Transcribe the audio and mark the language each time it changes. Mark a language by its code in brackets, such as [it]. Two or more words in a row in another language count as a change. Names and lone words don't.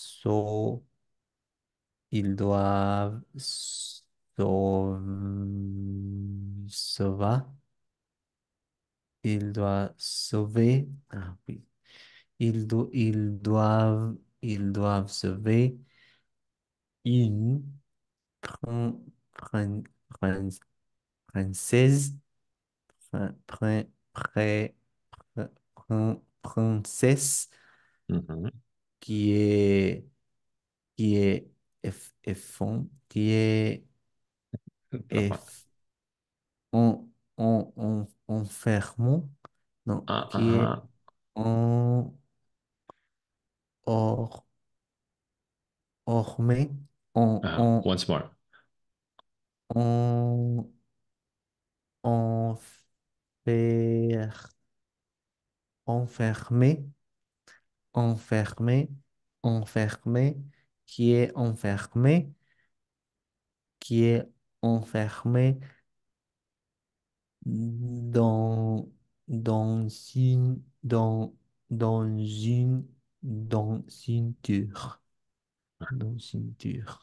[fr] ils doivent sauver, ils doivent sauver, ah oui, ils doivent sauver une prin- prin- prin- princesse, prin- prin- pré- princesse Mhm. qui est, qui est, qui est, Pas mal. eff- enfermant, non, Ah, qui ah, est ah. en, or, ormé, [en] Once more. [fr] en, enfer, enfermé, enfermé, enfermé, qui est enfermé, qui est enfermé dans, dans une, dans, dans une, dans une tour, dans une tour,